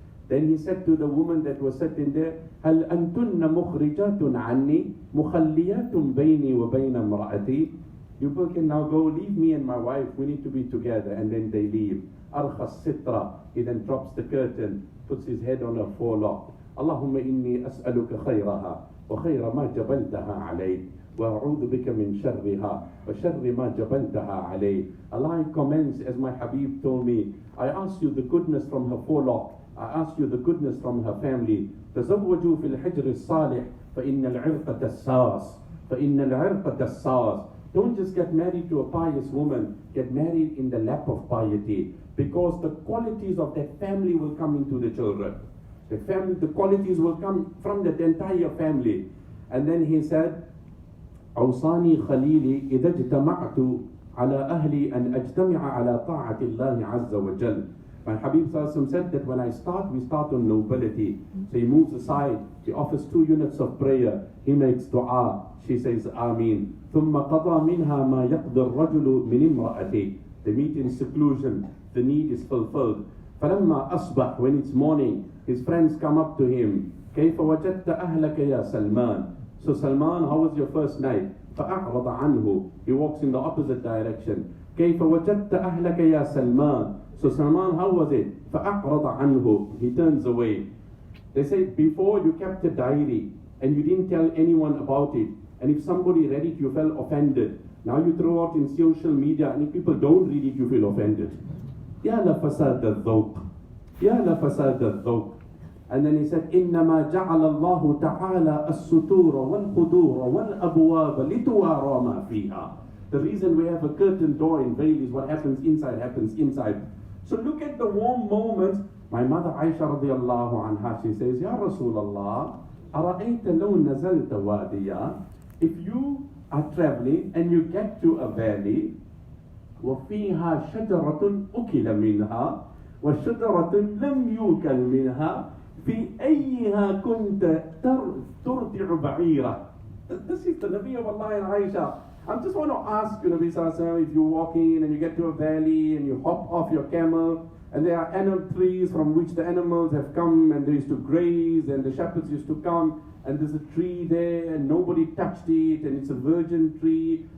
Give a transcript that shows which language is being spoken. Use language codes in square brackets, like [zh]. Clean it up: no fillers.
[en] Then he said to the woman that was sitting there, [ar] هل أنتن مخرجات عني مخليات بيني وبين امرأتي. [en] You people can now go, leave me and my wife, we need to be together. And then they leave. [ar] أرخى السترة. [en] He then drops the curtain, puts his head on a forelock. [ar] اللهم إني أسألك خيرها وخير ما جبلتها عليه وأعوذ بك من شرها وشر ما جبلتها عليه. [en] Allah comments, as my Habib told me, I ask you the goodness from her forelock, I ask you the goodness from her family. [ar] تزوجوا في الحجر الصالح فإن العرق دساس فإن العرق دساس. [en] Don't just get married to a pious woman, get married in the lap of piety, because the qualities of that family will come into the children. The qualities will come from that entire family. And then he said, [ar] أوصاني خليلي إذا اجتمعت على أهلي أن أجتمع على طاعة الله عز وجل. [en] My Habib said that when I start, we start on nobility. So he moves aside, he offers 2 units of prayer, he makes dua, she says Ameen. [ar] ثم قضى منها ما يقضي الرجل من امرأته. [en] They meet in seclusion, the need is fulfilled. [ar] فلما أصبح, [en] when it's morning, his friends come up to him. [ar] كيف وجدت أهلك يا سلمان. [en] So Salman, how was your first night? [ar] فأعرض عنه. [en] He walks in the opposite direction. [ar] كيف وجدت أهلك يا سلمان. [en] So Salman, how was it? [ar] فأعرض عنه. [en] He turns away. They say, before you kept a diary and you didn't tell anyone about it, and if somebody read it, you felt offended. Now you throw out in social media, and if people don't read it, you feel offended. [ar] يا لفساد الذوق. يا لفساد الذوق. [en] And then he said, [ar] إنما جعل الله تعالى الستور والقدور والأبواب لتوارى ما فيها. [en] The reason we have a curtain door and veil is what happens inside. So look at the warm moments. My mother Aisha radiallahu anha, she says, Ya Rasulullah, [ar] أرأيت لو نزلت واديا. [en] If you are traveling and you get to a valley, [ar] وفيها شجرة أكل منها وشجرة لم يوكل منها في أيها كنت ترضع بعيرة. [en] This is the Nabi of Allah and Aisha. I just want to ask you, Nabi Sallallahu Alaihi Wasallam, if you're walking and you get to a valley and you hop off your camel and there are animal trees from which the animals have come and they used to graze and the shepherds used to come and there's a tree there and nobody touched it and it's a virgin tree.